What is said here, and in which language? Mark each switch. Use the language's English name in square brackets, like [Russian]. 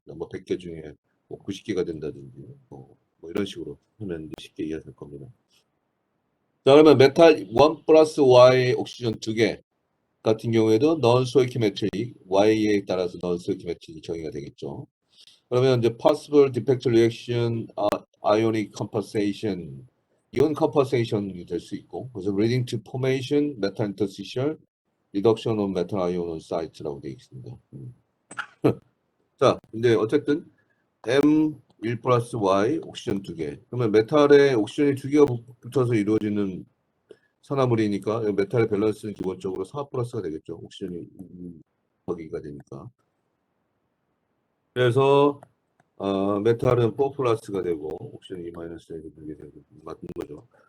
[Korean] 뭐 100개 중에 뭐 90개가 된다든지 뭐 이런 식으로 하면 쉽게 이해할 겁니다. 자, 그러면 메탈 1 플러스 Y 옥시전 2개 같은 경우에도 non stoichiometric Y에 따라서 non stoichiometric 정의가 되겠죠. 그러면 이제 [English] possible defect reaction, ionic compensation, 이온 compensation [Korean] 이 될 수 있고, 그래서 [English] leading to formation, metal interstitial, reduction of metal ion on site [Korean] 라고 되어 있습니다. 자, 근데 어쨌든 M1 플러스 Y 옥시전 2개. 그러면 메탈에 옥시전이 2개가 붙어서 이루어지는 산화물이니까 메탈의 밸런스는 기본적으로 4 플러스가 되겠죠. 옥시전이 거기가 되니까. 그래서 메탈은 4 플러스가 되고 옥시전 2 마이너스가 되게 되고 맞는 거죠.